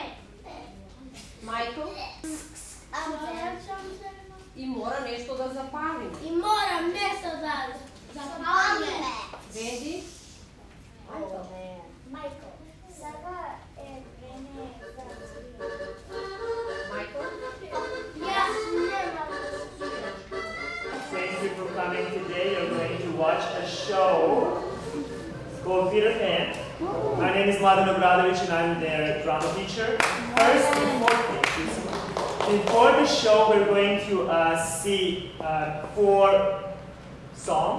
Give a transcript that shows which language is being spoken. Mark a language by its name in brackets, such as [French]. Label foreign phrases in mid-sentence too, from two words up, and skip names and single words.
[Macedonian] Мајко, и мора нешто да запалиме. И морам нешто да запалиме. Венди, Мајко, сега е време за Мајко, Јас немам. [English] Thank you for coming today. You're going to watch a show called Peter Pan. My name is Mladen Obradovic and I'm their drama teacher. First, before the show, we're going to see 4 songs.